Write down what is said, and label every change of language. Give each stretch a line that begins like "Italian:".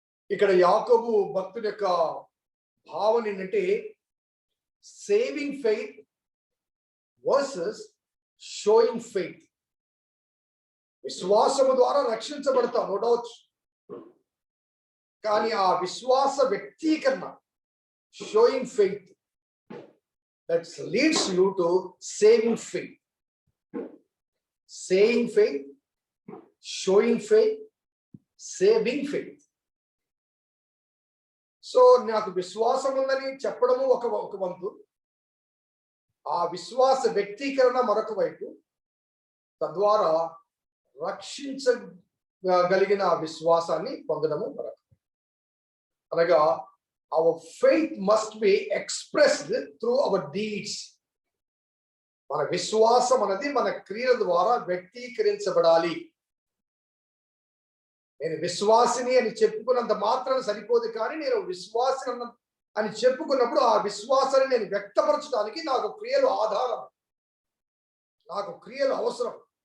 Telugu: ఇక్కడ యాకోబు భక్తుడి యొక్క భావన ఏంటంటే,
English: Saving faith versus showing faith.
Telugu: విశ్వాసము ద్వారా రక్షించబడతాం,
English: No doubt.
Telugu: కానీ ఆ విశ్వాస వ్యక్తీకరణ,
English: showing faith that leads you to saving faith. Saying faith, showing faith, saving faith.
Telugu: So నాకు విశ్వాసం ఉందని చెప్పడము ఒక వంతు, ఆ విశ్వాస వ్యక్తీకరణ మరొక వైపు, తద్వారా రక్షించగలిగిన విశ్వాసాన్ని పొందడము మరొక.
English: అనగా our faith must be expressed through our deeds.
Telugu: మన విశ్వాసం అనేది మన క్రియల ద్వారా వ్యక్తీకరించబడాలి. నేను విశ్వాసిని అని చెప్పుకున్నంత మాత్రం సరిపోదు, కానీ నేను విశ్వాసం అని చెప్పుకున్నప్పుడు ఆ విశ్వాసాన్ని నేను వ్యక్తపరచడానికి నాకు క్రియలు ఆధారం, నాకు క్రియలు అవసరం.